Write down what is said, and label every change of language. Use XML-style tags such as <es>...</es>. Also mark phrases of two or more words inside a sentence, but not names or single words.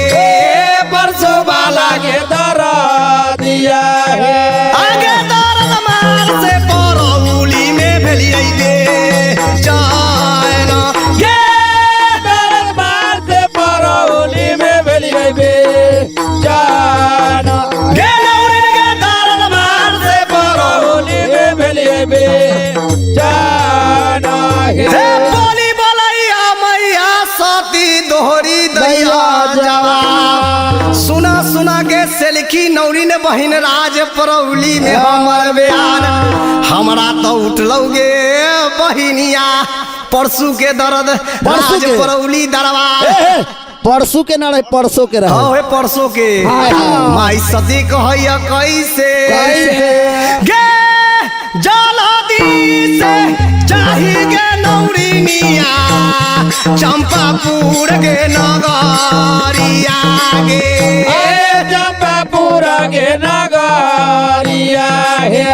<hi>परसों वाला के दरा दिया है</hi> <anp>आगे दर्द मार से परौली में भेलियै गे चैन गे दर्द मार से परौली में भेलिए बे जाना गे नौरिन गे दर्द मार से परौली में भेलिए बे जाना हे है बोली बोलैया मैया सती दोहरी दैया जवाब सुना सुना के सेल्की नौरिन बहिन राज परौली में हमर बयान हमरा तो उठलौगे बहिनिया परसू के दर्द परसू राज के? परौली दरबार परसू के ना रहे परसों के रहे हे परसों के हाय, हाय। माई सती कहैया कैसे कैसे? गे जलदी से चाही गे नौरिनिया चंपापुर गे नगरिया गे चंपापुर के नगरिया है</anp>